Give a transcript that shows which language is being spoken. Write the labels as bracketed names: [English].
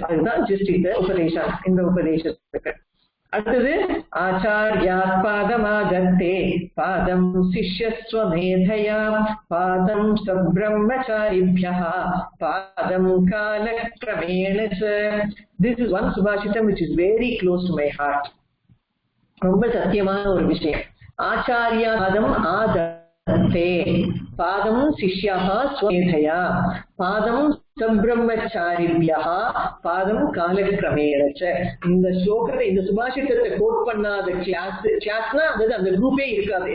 [Tamil] அதுதான் ஜிஸ்ட் இந்த உபதேசத்துக்கு. அடுத்தது [Sanskrit] ஆச்சார்யாத் பாதமாதத்தே பாதம் சிஷ்யஸ்வமேதயா பாதம் சப்ரம்மச்சாரிப்யः பாதம் காலக்ரமேண ச. [English] This is one subhashitam which is very close to my heart. [Tamil] ரொம்ப சத்தியமான ஒரு விஷயம். [Sanskrit] ஆச்சார்யா பாதம் ஆதத்தே பாதம் சிஷ்யः ஸ்வமேதயா பாதம் சப்ரம்மச்சாரிப்யः பாதம் காலக்ரமேண ச. [Tamil] இந்த ஸ்லோகத்தை இந்த சுபாஷிதத்தை கோட் பண்ணாத கிளாஸ்னா அதாவது அந்த குரூப்பே இருக்காது.